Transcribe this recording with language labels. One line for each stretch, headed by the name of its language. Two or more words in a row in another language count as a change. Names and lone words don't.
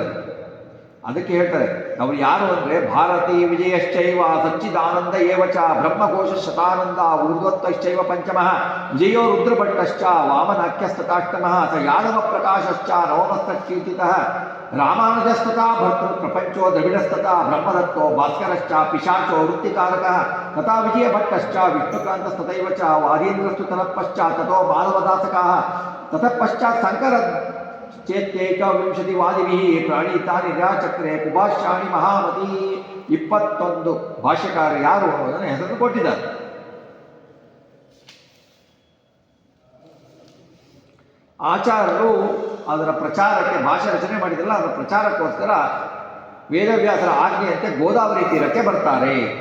Kannada: ಅದಕ್ಕೆ ಹೇಳ್ತಾರೆ, ಅವರು ಯಾರು ಅಂದರೆ,
Sanskrit: ಭಾರತೀ ವಿಜಯಶ್ಚೈವ ಸಚ್ಚಿದಾನಂದ ಏವಚ ಬ್ರಹ್ಮಕೋಶ ಶತಾನಂದ ಊರ್ಧ್ವತ್ವಶ್ಚೈವ ಪಂಚಮಃ ವಿಜಯೋ ರುದ್ರಭಟ್ಟಶ್ಚ ವಾಮನಾಖ್ಯಸ್ತತಾಷ್ಟಮಃ ಸ ಯಾದವ ಪ್ರಕಾಶಶ್ಚ ನವಮಸ್ತಕೀರ್ತಿತಃ ರಾಮಾನುಜಸ್ತತಾ ಭರ್ತೃ ಪ್ರಪಂಚೋ ದ್ರವಿಡಸ್ತತಾ ಬ್ರಹ್ಮದತ್ತೋ ಭಾಸ್ಕರಶ್ಚ ಪಿಶಾಚೋ ವೃತ್ತಿಕಾರಕಃ ತಥಾ ವಿಜಯಭಟ್ಟಶ್ಚ ವಿಷ್ಣುಕಾಂತಸ್ತತೈವ ಚ ವಾದೀಂದ್ರಸ್ತು ತತಃ ಪಶ್ಚಾತ್ ತಥೋ ಮಾಧವದಾಸಕಃ ತತಃ ಪಶ್ಚಾತ್ ಚೇತ್ಯೈಕವಿಂಶತಿ ವಾದಿಭಿ ಪ್ರಣೀತಾನಿ ನಿರಾಚಕ್ರೆ ಕುಭಾಷ್ಯಾಣಿ ಮಹಾಮತಿ.
Kannada: 21 ಭಾಷ್ಯಕಾರರು ಯಾರು ಅನ್ನೋದನ್ನು ಹೆಸರನ್ನು ಕೊಟ್ಟಿದ್ದಾರೆ. ಆಚಾರ್ಯರು ಅದರ ಪ್ರಚಾರಕ್ಕೆ ಭಾಷೆ ರಚನೆ ಮಾಡಿದ್ರಲ್ಲ, ಅದರ ಪ್ರಚಾರಕ್ಕೋಸ್ಕರ ವೇದವ್ಯಾಸರ ಆಜ್ಞೆಯಂತೆ ಗೋದಾವರಿ ತೀರಕ್ಕೆ ಬರ್ತಾರೆ.